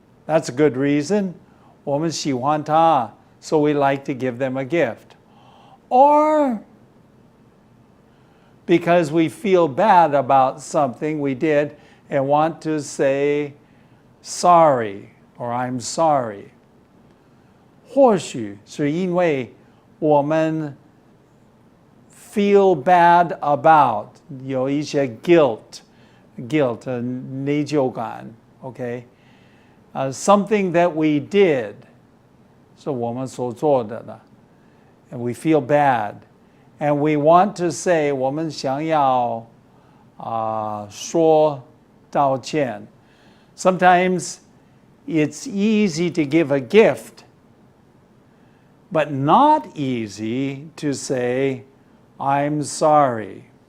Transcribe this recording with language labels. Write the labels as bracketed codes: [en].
[en] That's a good reason. [zh] 我们喜欢他, [en] so we like to give them a gift. Or because we feel bad about something we did and want to say sorry or I'm sorry. [zh] 或许是因为我们 [en] feel bad about [zh] 有一些 guilt 内疚感 okay? [en] Something that we did [zh] 是我们所做的 [en] and we feel bad and we want to say [zh] 我们想要说道歉. [en] Sometimes it's easy to give a gift, but not easy to say, I'm sorry.